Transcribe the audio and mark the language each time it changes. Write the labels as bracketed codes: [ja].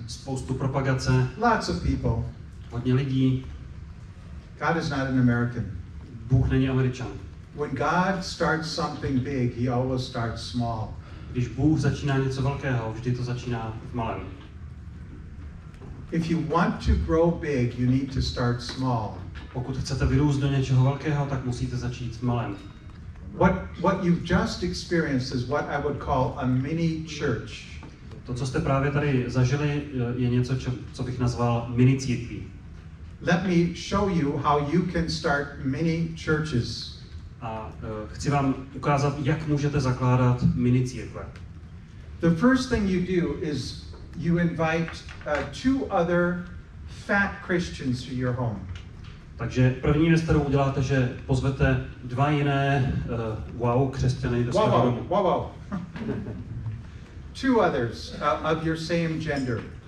[cs] Spoustu propagace. [en] Lots of people. [cs] Hodně lidí. [en] God is not an American. [cs] Bůh není Američan. [en] When God starts something big, he always starts small. [cs] Když Bůh začíná něco velkého, vždy to začíná v malém. [en] If you want to grow big, you need to start small. [cs] Pokud chcete vyrůst do něčeho velkého, tak musíte začít v malém. [en] What you've just experienced is what I would call a mini church. [cs] To, co jste právě tady zažili, je něco, co bych nazval mini církví. [en] let me show you how you can start mini churches. [cs] A chci vám ukázat, jak můžete zakládat mini církve. [en] The first thing you do is you invite 2 other fat Christians to your home. [cs] Takže první věc, kterou uděláte, že pozvete 2 jiné křesťany do svého domu. [en] Wow. 2 others of your same gender.